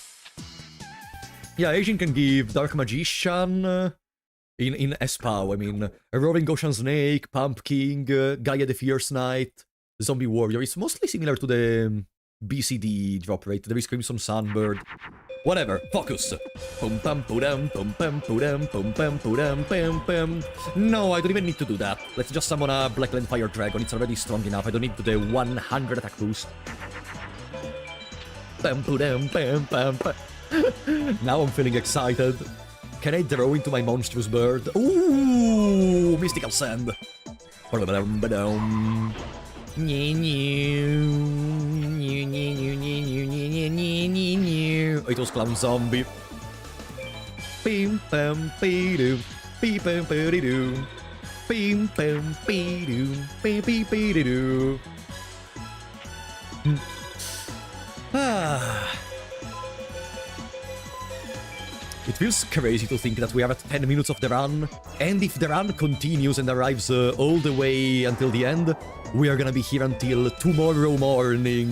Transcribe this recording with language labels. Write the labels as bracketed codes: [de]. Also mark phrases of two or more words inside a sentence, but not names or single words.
[en] Yeah, Eijin can give Dark Magician in S-POW, I mean. A Roaring Ocean Snake, Pumpkin, Gaia the Fierce Knight, Zombie Warrior. It's mostly similar to the BCD drop rate. There is Crimson Sunbird. Whatever, focus. Pum pum pudam, pum pum pudam, pum pum pudam, pum pum. No, I don't even need to do that. Let's just summon a Blackland Fire Dragon. It's already strong enough. I don't need the 100 attack boost. Pum pudam, pum pum pum. Now I'm feeling excited. Can I draw into my Monstrous Bird? Ooh, Mystical Sand. It was Clown Zombie. Bim bam beedoo, beep bam beedoo, bim bam beedoo, beep beep beedoo. Ah. It feels crazy to think that we are at 10 minutes of the run, and if the run continues and arrives all the way until the end, we are gonna be here until tomorrow morning.